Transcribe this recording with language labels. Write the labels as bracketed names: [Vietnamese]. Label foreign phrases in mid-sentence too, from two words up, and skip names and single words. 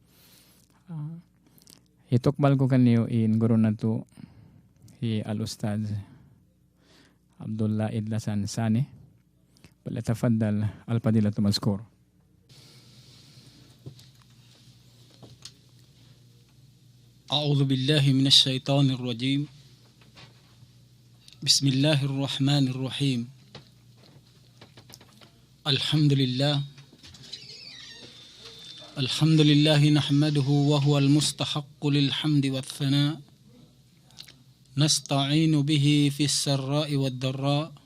[Tausug] Hitokbal ko kaniyo in guru na to al-Ustad Abdullah Idlasan Sane. [Arabic] فليتفضل الفضيلة المذكور. أعوذ بالله من الشيطان الرجيم. بسم الله الرحمن الرحيم. الحمد لله نحمده وهو المستحق للحمد والثناء، نستعين به في السراء والضراء،